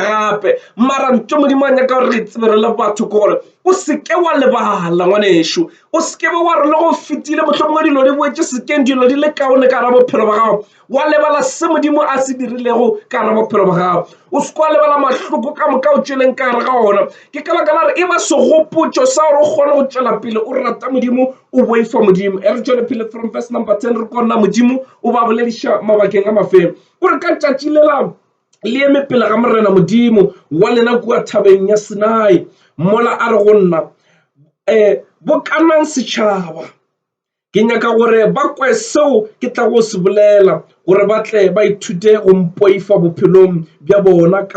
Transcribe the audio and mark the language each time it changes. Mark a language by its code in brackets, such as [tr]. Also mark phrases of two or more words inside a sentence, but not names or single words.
[nso] gape mara ntho modimo a nyaka gore re tsebe re le batho ke gore o seke wa lebala ngwanešo o seke wa re le go fetile mohlomongwe dilo di boetse sekeng dilo di le kaone ka gara bophelo ba gago wa lebala se modimo a se dirilego ka gara bophelo ba gago o seke wa lebala mahloko ka moka o tšweleng ka gare ga ona ke ka baka la re e ba segopotšo sa gore o kgone go tšwela pele o rata modimo o boifa modimo e re tšwele pele [en] from verse number 10 [nso] re kgona modimo o ba bolediša mabakeng a mafeng o re ka tšatši lela le eme pele ga morena modimo wa lena kua thabeng ya Sinai mola a re go nna bo kanang setšhaba ke nyaka gore ba kwe seo ke tla go se bolela gore ba tle ba ithute go mpoifa bophelong bja bona ka